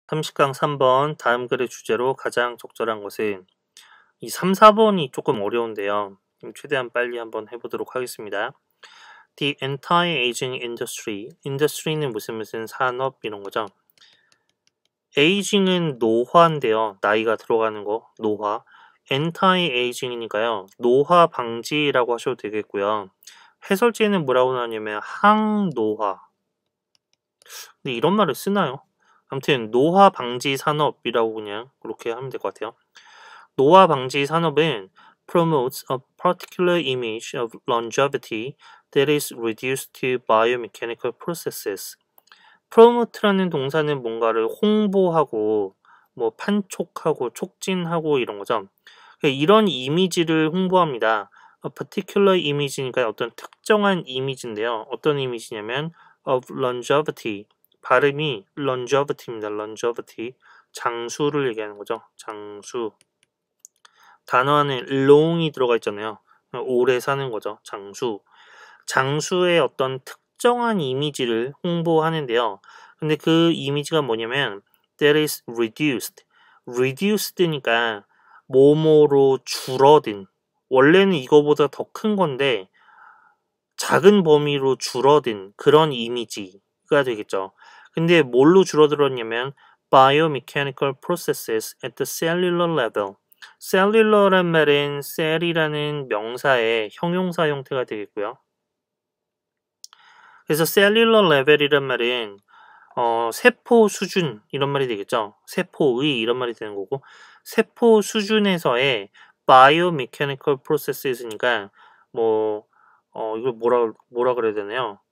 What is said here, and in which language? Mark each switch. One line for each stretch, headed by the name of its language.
Korean: 30강 3번 다음 글의 주제로 가장 적절한 것은 이 3, 4번이 조금 어려운데요. 최대한 빨리 한번 해보도록 하겠습니다.
English: The entire aging industry.
Korean: industry는 무슨 산업 이런 거죠. aging은 노화인데요. 나이가 들어가는 거, 노화. entire aging이니까요. 노화 방지라고 하셔도 되겠고요. 해설지에는 뭐라고 나오냐면 항노화. 근데 이런 말을 쓰나요? 아무튼 노화 방지 산업이라고 그냥 그렇게 하면 될 것 같아요. 노화 방지 산업은
English: promotes a particular image of longevity that is reduced to biomechanical processes.
Korean: promote라는 동사는 뭔가를 홍보하고 뭐 판촉하고 촉진하고 이런 거죠. 이런 이미지를 홍보합니다.
English: a particular image
Korean: 니까 어떤 특정한 이미지인데요. 어떤 이미지냐면
English: of longevity.
Korean: 발음이 longevity입니다. longevity. 장수를 얘기하는 거죠. 장수. 단어 안에 long이 들어가 있잖아요. 오래 사는 거죠. 장수. 장수의 어떤 특정한 이미지를 홍보하는데요. 근데 그 이미지가 뭐냐면
English: that is reduced.
Korean: reduced니까 뭐뭐로 줄어든. 원래는 이거보다 더 큰 건데 작은 범위로 줄어든 그런 이미지가 되겠죠. 근데 뭘로 줄어들었냐면
English: biomechanical processes at the cellular level.
Korean: cellular란 말은 cell이라는 명사의 형용사 형태가 되겠고요. 그래서 cellular level이란 말은 세포 수준 이런 말이 되겠죠. 세포의 이런 말이 되는 거고 세포 수준에서의
English: biomechanical processes
Korean: 니까 뭐 이걸 뭐라 그래야 되나요?